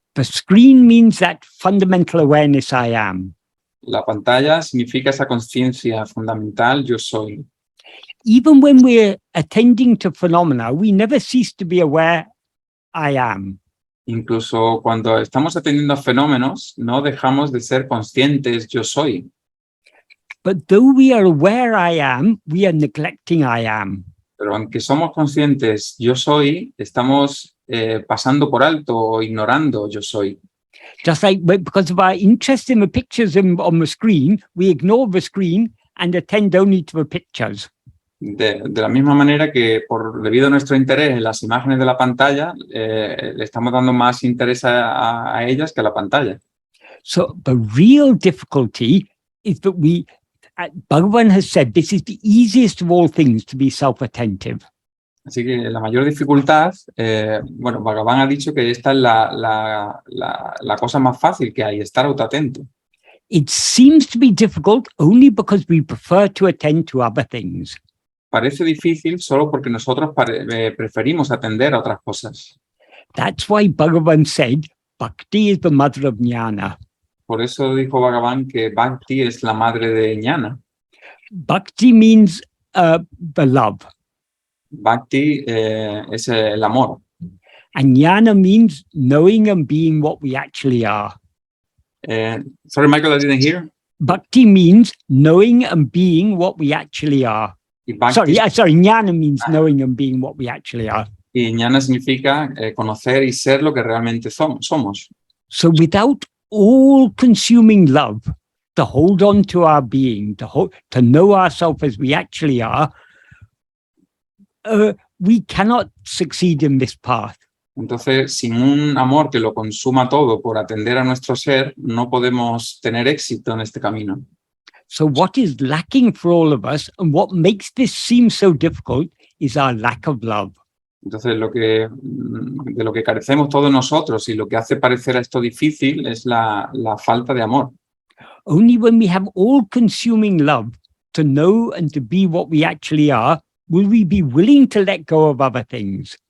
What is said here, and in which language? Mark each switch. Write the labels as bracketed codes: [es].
[en] The screen means that fundamental awareness I am. [es] La pantalla significa esa conciencia fundamental, yo soy. [en] Even when we're attending to phenomena, we never cease to be aware I am. [es] Incluso cuando estamos atendiendo a fenómenos, no dejamos de ser conscientes, yo soy. [en] But though we are aware I am, we are neglecting I am. [es] Pero aunque somos conscientes, yo soy, estamos pasando por alto o ignorando yo soy. [en] Just like because of our interest in the pictures on the screen, we ignore the screen and attend only to the pictures. [es] De la misma manera que debido a nuestro interés en las imágenes de la pantalla, le estamos dando más interés a ellas que a la pantalla. [en] So the real difficulty is that Bhagavan has said this is the easiest of all things to be self-attentive. [es] Así que la mayor dificultad, Bhagavan ha dicho que esta es la cosa más fácil que hay, estar autoatento. [en] It seems to be difficult only because we prefer to attend to other things. [es] Parece difícil solo porque nosotros preferimos atender a otras cosas. [en] That's why Bhagavan said, Bhakti is the mother of jnana. [es] Por eso dijo Bhagavan que Bhakti es la madre de jnana. [en] Bhakti means the love. [es] Bhakti es el amor. [en] And jnana means knowing and being what we actually are. Sorry, Michael, I didn't hear. Bhakti means knowing and being what we actually are. Sorry, jnana means knowing and being what we actually are. [es] Y jnana significa conocer y ser lo que realmente somos. [en] So without all-consuming love, to hold on to our being, to know ourselves as we actually are, we cannot succeed in this path. [es] Entonces, sin un amor que lo consuma todo por atender a nuestro ser, no podemos tener éxito en este camino. [en] So what is lacking for all of us and what makes this seem so difficult is our lack of love. [es] Entonces, de lo que carecemos todos nosotros y lo que hace parecer a esto difícil es la falta de amor. [en] Only when we have all-consuming love to know and to be what we actually are, will we be willing to let go of other things.